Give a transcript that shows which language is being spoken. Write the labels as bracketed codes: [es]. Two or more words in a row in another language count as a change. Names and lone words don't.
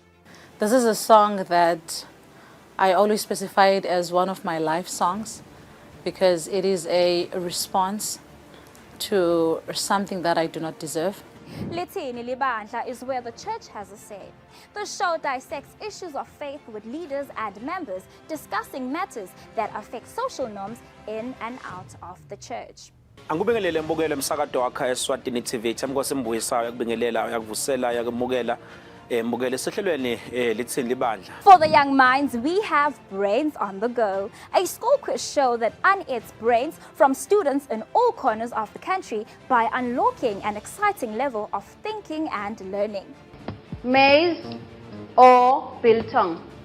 [en] This is a song that I always specify it as one of my life songs because it is a response to something that I do not deserve. Lithini Libandla is where the church has a say. The show dissects issues of faith with leaders and members discussing matters that affect social norms in and out of the church. [ss] Angubingelele mbukele msakato wakha Eswatini TV thamkose mbuyisayo yakubingelela yakuvusela yakumukela mbukele sehlelweni lithini libandla. [en] For the young minds, we have Brains on the Go, a school quiz show that unearths brains from students in all corners of the country by unlocking an exciting level of thinking and learning. Maize or biltong?